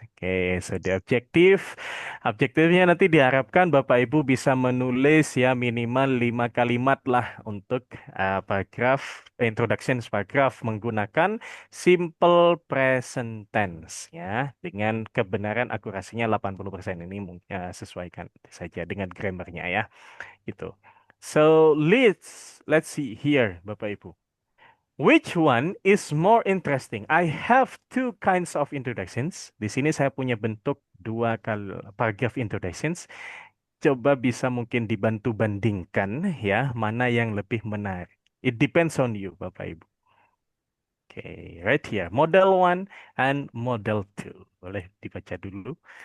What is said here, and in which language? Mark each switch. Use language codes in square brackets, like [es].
[id] Oke, so the objektifnya nanti diharapkan Bapak Ibu bisa menulis ya minimal 5 kalimat lah untuk paragraph introductions paragraph menggunakan simple present tense ya dengan kebenaran akurasinya 80% ini sesuaikan saja dengan grammarnya ya itu. [en] So let's see here Bapak Ibu. Which one is more interesting? I have two kinds of introductions. [id] Di sini saya punya bentuk dua kali paragraph introductions. Coba bisa mungkin dibantu bandingkan ya mana yang lebih menarik. [en] It depends on you Bapak Ibu. Oke, right here. Model 1 and model 2. [id] Boleh dibaca dulu.